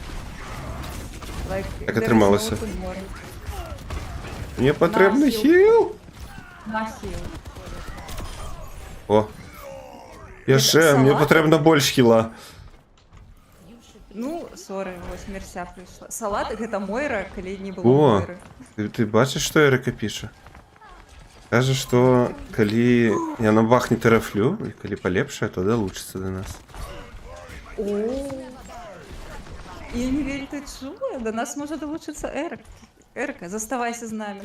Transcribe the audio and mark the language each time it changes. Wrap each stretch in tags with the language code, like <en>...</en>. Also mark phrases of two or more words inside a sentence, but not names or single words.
<uk>Так отрималося. Мені потрібно На хіл. хіл. На хіл. О. Я ще, салат? мені потрібно більш хіла. Ну, сорі, ось Мерся прийшла.</uk> <be>Салат гэта Мойра, калі не было О, Мойры.</be> <uk>ты бачиш, що Ерика пише? Каже, що коли яна бахне терафлю, і коли полепшає, то долучиться до нас. О, Інвіль, ти чула? До нас може долучитися Ерика. Ерика, заставайся з нами.</uk>